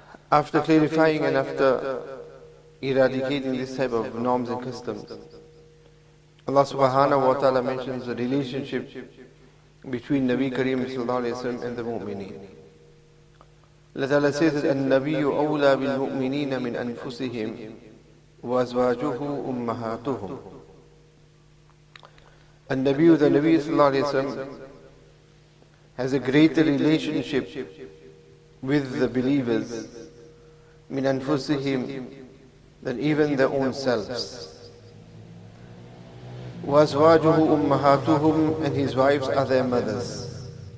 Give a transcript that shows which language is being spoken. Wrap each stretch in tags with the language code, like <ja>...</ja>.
<en>After clarifying and after eradicating this type of norms and customs, Allah subhanahu wa ta'ala mentions the relationship between Nabi Kareem sallallahu alayhi wa sallam and the mu'mineen. Allah ta'ala says that</en> <ar>النَّبِيُّ أَوْلَى بِالْمُؤْمِنِينَ مِنْ أَنفُسِهِمْ وَأَزْوَاجُهُ أُمَّهَاتُهُمْ.</ar> <en>النبي, the Nabi sallallahu alayhi wa sallam, has a greater relationship with the believers</en> <ar>min anfusihim,</ar> <en>than even their own selves.</en> <ar>وَأَزْوَاجُهُ أُمَّهَاتُهُمْ,</ar> <en>and his wives are their mothers.</en>